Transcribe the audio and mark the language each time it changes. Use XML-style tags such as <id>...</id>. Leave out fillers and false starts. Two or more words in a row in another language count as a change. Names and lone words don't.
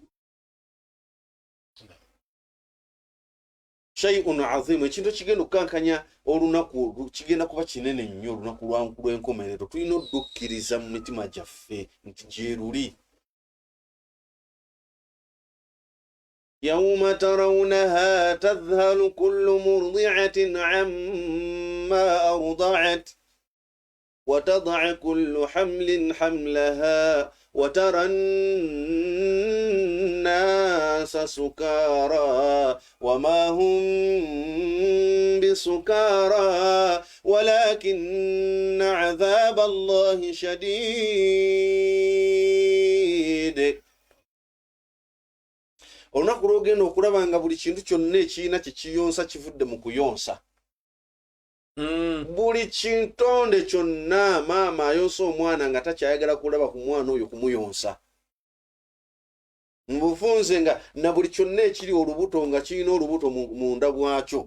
<ar>شيء عظيم,</ar> <lg>ekintu kigenda okukankanya olunaku kigenda kuba kinene nnyo, olunaku lw'enkomerero. Tulina oddukkiriza mu mitima gyaffe nti gye luli.</lg> <ar>يوم ترونها تذهل كل مرضعة عما أرضعت وتضع كل حمل حملها وترى الناس سكارى وما هم بسكارى ولكن عذاب الله شديد.</ar> <lg>Olunaku lw'ogenda okulaba nga buli kintu kyonna ekiina kye kiyonsa kivudde mu kuyonsa. Buli kintonde kyonna, maama ayonsa omwana nga takyayagala kulaba ku mwana oyo kumuyonsa. Mubufunze nga na buli kyonna ekiri olubuto nga kirina olubuto munda bwakyo</lg>